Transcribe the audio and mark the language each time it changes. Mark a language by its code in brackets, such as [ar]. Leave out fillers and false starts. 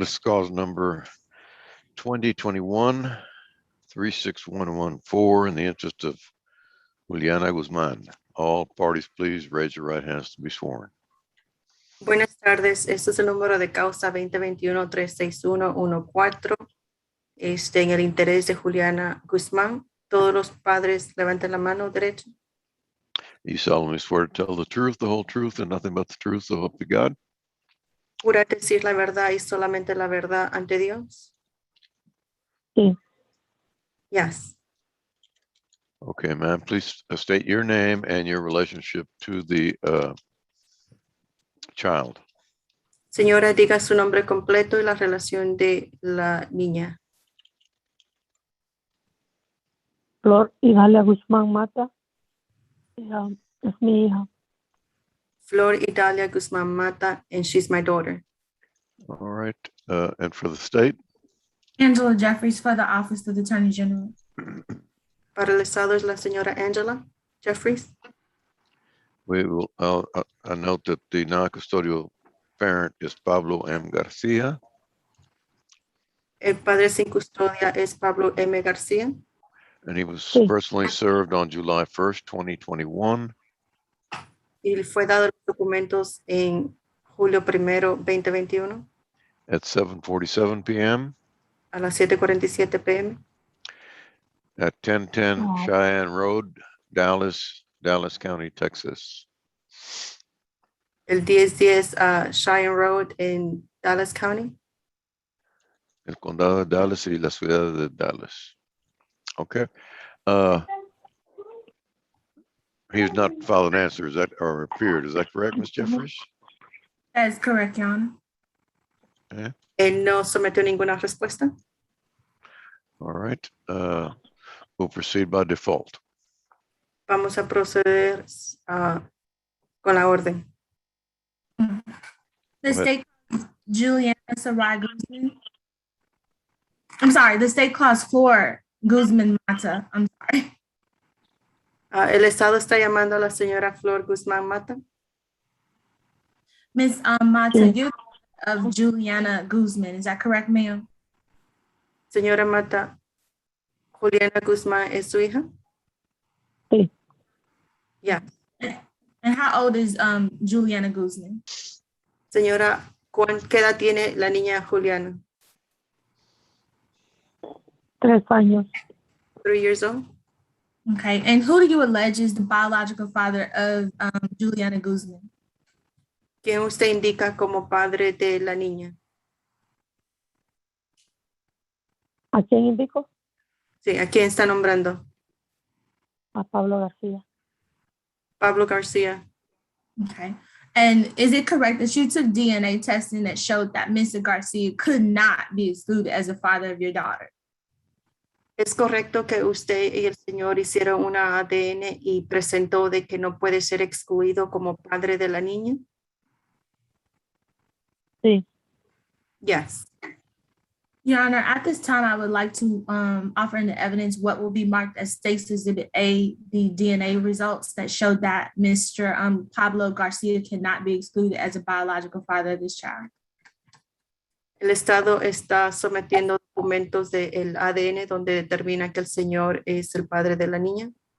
[en] This is cause number 2021-36114 in the interest of Juliana Guzman. All parties, please raise your right hands to be sworn. [es] Buenas tardes, este es el número de causa 2021-36114. En el interés de Juliana Guzmán. Todos los padres levanten la mano derecha. [en] You solemnly swear to tell the truth, the whole truth, and nothing but the truth, so help you God? [es] ¿Jura decir la verdad y solamente la verdad ante Dios? Sí. [en] Yes. Okay, ma'am, please state your name and your relationship to the child. [es] Señora, diga su nombre completo y la relación de la niña. Flor Idalia Guzmán Mata. Es mi hija. [en] Flor Idalia Guzmán Mata, and she's my daughter. All right, and for the state? Angela Jeffries for the Office of the Attorney General. [es] Para el estado es la señora Angela Jeffries. [en] We will I note that the non-custodial parent is Pablo M. Garcia. [es] El padre sin custodia es Pablo M. García. [en] And he was [es] Sí. [en] personally served on July 1st, 2021 [es] Y fue dado los documentos en julio 1, 2021 [en] at 7:47 p.m. [es] a las 7:47 p.m. [en] at 1010 Oh. Cheyenne Road, Dallas County, Texas. [es] El 1010 Cheyenne Road en Dallas County. El condado de Dallas y la ciudad de Dallas. [en] Okay. He has not filed an answer, or appeared, is that correct, Ms. Jeffries? That is correct, Your Honor. [es] Él no sometió ninguna respuesta. [en] All right. We'll proceed by default. [es] Vamos a proceder con la orden. [en] The Go ahead. state Juliana Sarai Guzman. I'm sorry, the state clause Flor Guzman Mata. I'm sorry. [es] El Estado está llamando a la señora Flor Guzmán Mata. [en] Miss Mata, [es] Sí. [en] you're of Juliana Guzman. Is that correct, ma'am? [es] Señora Mata, Juliana Guzmán es su hija. Sí. Ya. [en] And how old is Juliana Guzman? [es] Señora, ¿qué edad tiene la niña Juliana? 3 años. [en] 3 years old. Okay, and who do you allege is the biological father of Juliana Guzman? [es] ¿Quién usted indica como padre de la niña? ¿A quién indico? Sí, ¿a quién está nombrando? A Pablo García. Pablo García. [en] Okay. And is it correct that you took DNA testing that showed that Mr. Garcia could not be excluded as the father of your daughter? [es] ¿Es correcto que usted y el señor hicieron una ADN y presentó de que no puede ser excluido como padre de la niña? Sí. [en] Yes. Your Honor, at this time, I would like to offer in the evidence what will be marked as State's Exhibit A, the DNA results that showed that Mr. Pablo Garcia cannot be excluded as a biological father of this child. [es] El Estado está sometiendo documentos del ADN donde determina que el señor es el padre de la niña.